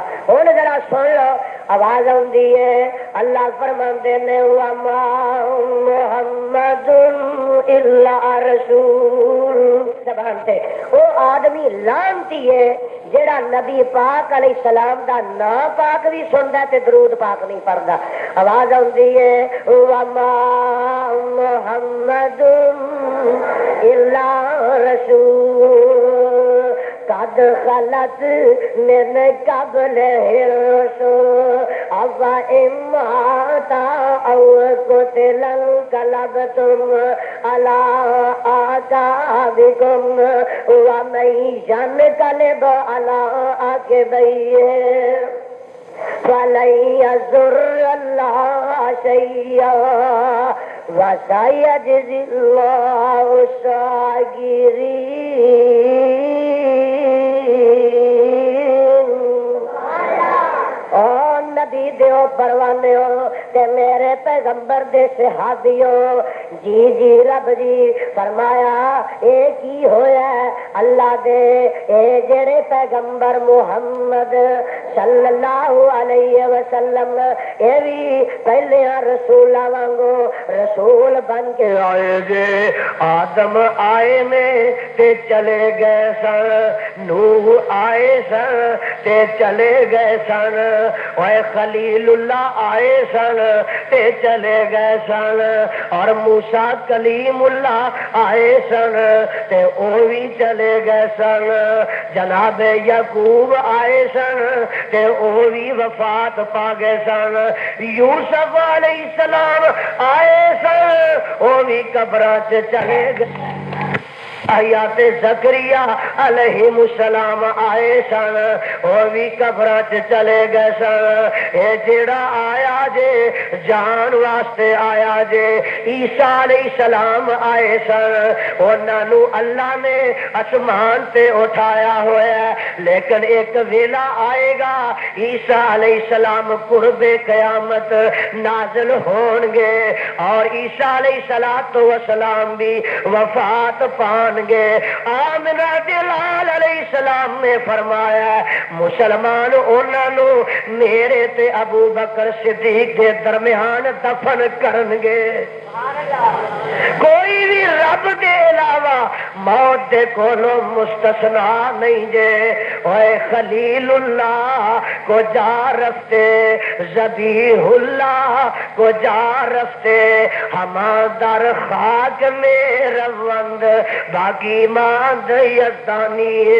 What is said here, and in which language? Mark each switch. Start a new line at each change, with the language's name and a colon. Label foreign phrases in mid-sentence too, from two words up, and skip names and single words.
Punjabi: ہن ذرا سن لو آواز آندی ہے اللہ فرماندے نے
Arabic: وما محمد الا رسول.
Punjabi: زبان تے او آدمی لعنتی ہے جڑا نبی پاک
Arabic: علیہ السلام
Punjabi: دا نام پاک بھی سندا تے درود پاک نہیں پڑھدا. آواز آندی ہے
Arabic: وما محمد الا رسول قد خلت من قبل الرسل افإن مات أو قتل انقلبتم على أعقابكم ومن ينقلب على عقبيه فلن يضر الله شيئا وسيجزي الله الشاكرين.
Punjabi: نبی دیو پروانے ہو تے میرے پیغمبر دے صحابیو جی جی رب جی فرمایا اے کی ہویا ہے اللہ دے اے جڑے پیغمبر محمد
Arabic: صلی اللہ علیہ وسلم
Punjabi: اے بھی پہلے رسولاں وانگو رسول بن کے آئے جے. آدم آئے نے تے چلے گئے سن, نوح آئے سن تے چلے گئے سن, اے خلیل اللہ آئے سن تے چلے گئے سن, اور موسیٰ کلیم اللہ آئے سن تے او بھی چلے گئے سن. جناب یعقوب آئے سن تے او بھی وفات پا گئے سن. یوسف
Arabic: علیہ السلام
Punjabi: آئے سن او بھی قبراں چ چلے گئے. آیات زکریا
Arabic: علیہ السلام
Punjabi: آئے سن اور بھی قبراں چ چلے گئے سن. اے جڑا آیا جے جان واسطے آیا جے عیسیٰ
Arabic: علیہ السلام
Punjabi: آئے سن, انہاں نو اللہ نے آسمان تے اٹھایا ہوا ہے, لیکن ایک ویلا آئے گا عیسیٰ
Arabic: علیہ السلام
Punjabi: قرب قیامت نازل ہون گے اور عیسیٰ
Arabic: علیہ السلام
Punjabi: بھی وفات پان گے. آمنہ دلال
Arabic: علیہ السلام
Punjabi: نے فرمایا مسلمان انہاں نو میرے تے ابو بکر صدیق دے درمیان دفن کرن گے. کوئی بھی رب دے علاوہ موت دے کولو مستثنا نہیں جے.
Persian: اے خلیل اللہ کو جا رفتے, ذبیح اللہ کو جا رفتے, ہما در خاک میں روند باقی ماند یزدانی.